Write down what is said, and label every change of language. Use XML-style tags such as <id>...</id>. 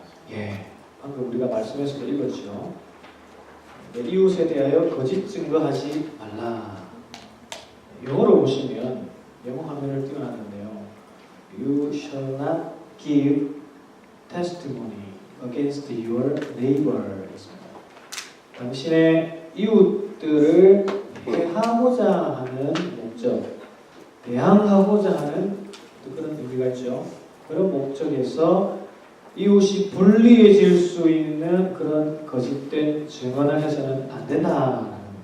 <ko>예, 방금 우리가 말씀에서도 읽었죠. 이웃에 대하여 거짓 증거하지 말라. 영어로 보시면 영어 화면을 띄워놨는데요.</ko> <en>You shall not give testimony against your neighbor.</en> <ko>당신의 이웃들을 해하고자 하는 목적, 대항하고자 하는 그런 의미가 있죠. 그런 목적에서 이웃이 불리해질 수 있는 그런 거짓된 증언을 해서는 안 된다는 겁니다.</ko>